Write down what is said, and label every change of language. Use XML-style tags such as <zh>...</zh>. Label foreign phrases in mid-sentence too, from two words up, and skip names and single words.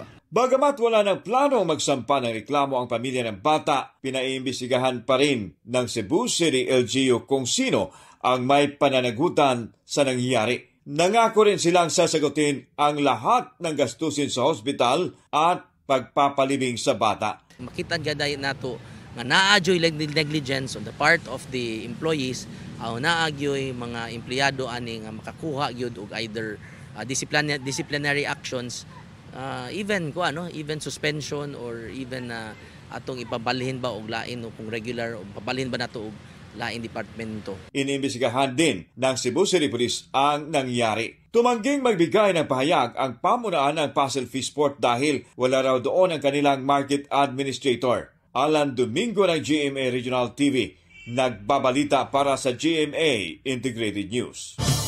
<tl>Bagamat wala ng plano magsampa ng reklamo ang pamilya ng bata, pinaimbestigahan pa rin ng Cebu City LGU kung sino ang may pananagutan sa nangyayari. Nangako rin silang sasagutin ang lahat ng gastusin sa hospital at pagpapalibing sa bata.</tl> <ceb>Makita gaday nato nga naadyoy</ceb> <en>negligence on the part of the employees</en> <ceb>o naadyoy mga empleyado ani nga makakuha gyud og</ceb> <en>either disciplinary actions, even suspension or even</en> <ceb>atong ipabalhin ba og lain o kung regular o pabalhin ba nato og laing departamento.</ceb> <tl>Inimbestigahan din ng Cebu City Police ang nangyari. Tumangging magbigay ng pahayag ang pamunuan ng Pasel Fish Port dahil wala raw doon ang kanilang market administrator. Alan Domingo ng GMA Regional TV, nagbabalita para sa GMA Integrated News.</tl>